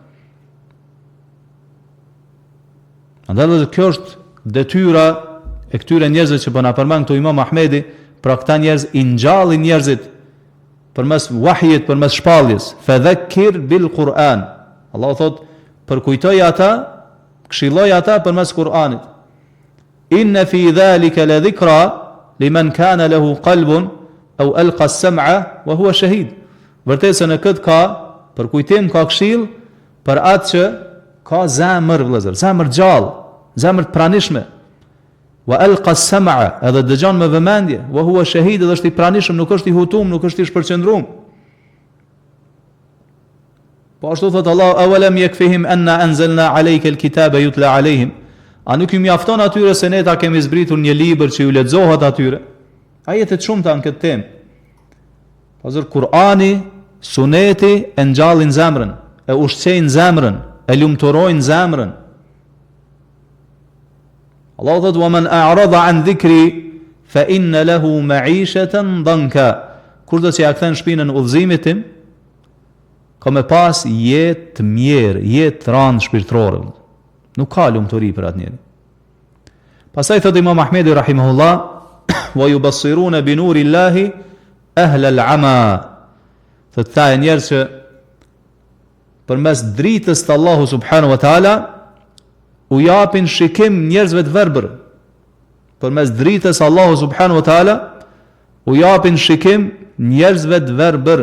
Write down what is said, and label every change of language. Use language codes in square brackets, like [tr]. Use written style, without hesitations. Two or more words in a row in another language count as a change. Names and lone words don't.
[sq] Andaj kjo është detyra e këtyre njerëzve që po na përmend këtu Imam Ahmedi, pra këta njerëz i ngjallin njerëzit përmes wahjit, përmes shpalljes. [ar] فذكر بالقرآن. [sq] Allahu thot, përkujtoj ata, këshilloj ata përmes Kur'anit. [ar] إن في ذلك لذكرى لمن كان له قلب أو ألقى السمع وهو شهيد. [sq] Vërtet se në këtë ka përkujtim, ka këshill për atë që ka zemër vëllazër, zemër gjallë, zemër të pranishme. [ar] وألقى السمع, [sq] edhe dëgjon me vëmendje, [ar] وهو شهيد, [sq] edhe është i pranishëm, nuk është i hutum, nuk është i shpërqendruar. Po ashtu thot Allah, [ar] أولم يكفهم أنا أنزلنا عليك الكتاب يتلى عليهم. [sq] A nuk ju mjafton atyre se ne ta kemi zbritur një libër që ju lexohet atyre? Ajete të shumta në këtë temë. Pazër Kur'ani, Suneti e ngjallin zemrën, e ushqejnë zemrën, e lumturojnë zemrën. Allah thot, [ar] ومن أعرض عن ذكري فإن له معيشة ضنكا. [sq] Kur do të ja kthen shpinën udhëzimit tim, ka me pas jetë të mirë, jetë të randë shpirtërore. Nuk ka lumturi për atë njeri. Pastaj thot Imam Ahmedi rahimahullah, [ar] ويبصرون بنور الله أهل العمى. [sq] Thot ta e njerëz që përmes dritës të Allahu [ar] سبحانه وتعالى [sq] u japin shikim njerëzve të verbër. Përmes dritës Allahu [ar] سبحانه وتعالى [sq] u japin shikim njerëzve të verbër.